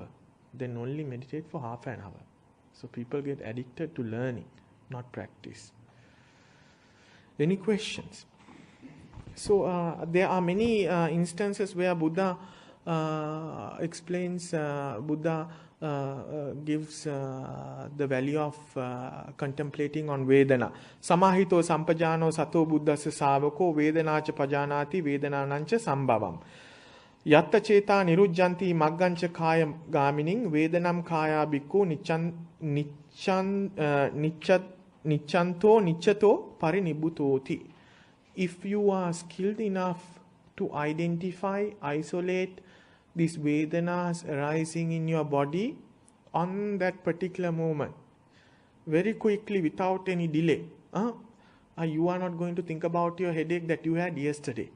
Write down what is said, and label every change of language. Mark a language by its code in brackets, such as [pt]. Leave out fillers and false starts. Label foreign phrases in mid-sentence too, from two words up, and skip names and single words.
[en] Then only meditate for half an hour. So people get addicted to learning, not practice. Any questions? So there are many instances where Buddha explains, Buddha gives the value of contemplating on Vedana. [pi] Samahito sampajano sato buddhasya savako vedanacha pajanati vedananancha sambhavam. Yatta cheta nirujjanti maggancha kaya gamining vedanam kaya bhikkhu nichanto nichato parinibbutoti. [en] If you are skilled enough to identify, isolate these Vedanas arising in your body on that particular moment, very quickly without any delay, you are not going to think about your headache that you had yesterday.